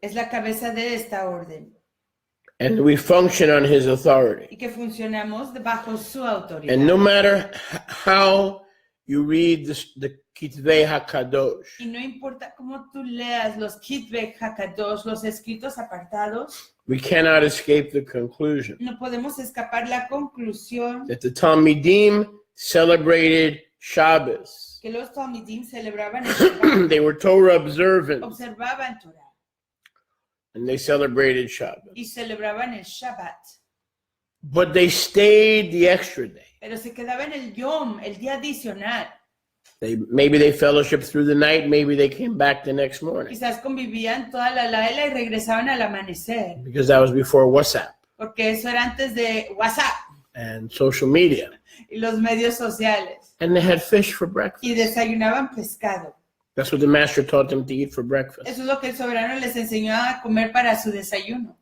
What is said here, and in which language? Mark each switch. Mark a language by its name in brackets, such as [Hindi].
[Spanish] es la cabeza de esta orden [English] and we function on his authority. [Spanish] y que funcionamos bajo su autoridad. [English] And no matter how you read the Kitvei HaKadosh, [Spanish] Y no importa cómo tú leas los Kitvei HaKadosh, los escritos apartados, [English] we cannot escape the conclusion [Spanish] no podemos escapar la conclusión [English] that the Talmidim celebrated Shabbos. [Spanish] que los Talmidim celebraban el Shabbat, [English] They were Torah observant, [Spanish] observaban Torah [English] and they celebrated Shabbos. [Spanish] y celebraban el Shabbat, [English] But they stayed the extra day. [Spanish] pero se quedaban el Yom, el día adicional. [English] Maybe they fellowshiped through the night, maybe they came back the next morning, [Spanish] Quizás convivían toda la laila y regresaban al amanecer, [English] because that was before WhatsApp [Spanish] porque eso era antes de WhatsApp [English] and social media. [Spanish] y los medios sociales. [English] And they had fish for breakfast. [Spanish] Y desayunaban pescado. [English] That's what the master taught them to eat for breakfast. [Spanish] Eso es lo que el soberano les enseñó a comer para su desayuno.